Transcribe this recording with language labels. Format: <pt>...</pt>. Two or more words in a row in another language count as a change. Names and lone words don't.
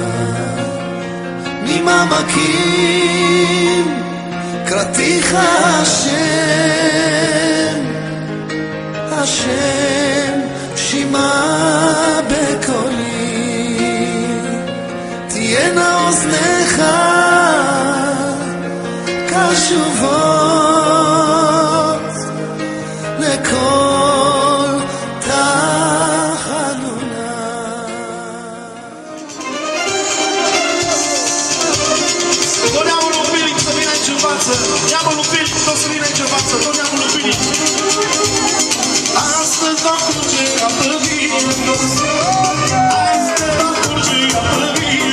<he>ממעמקים קראתיך השם, השם שמע בקולי, תהיינה אוזניך קשובות לכל תחנוני.</he> <ro>Tot neamul lui Bilic să vină aici în față. Neamul lui Bilic tot să vină aici în față. Tot neamul lui Bilic. Astăzi va curge apă vie. Astăzi va curge apă vie.</ro>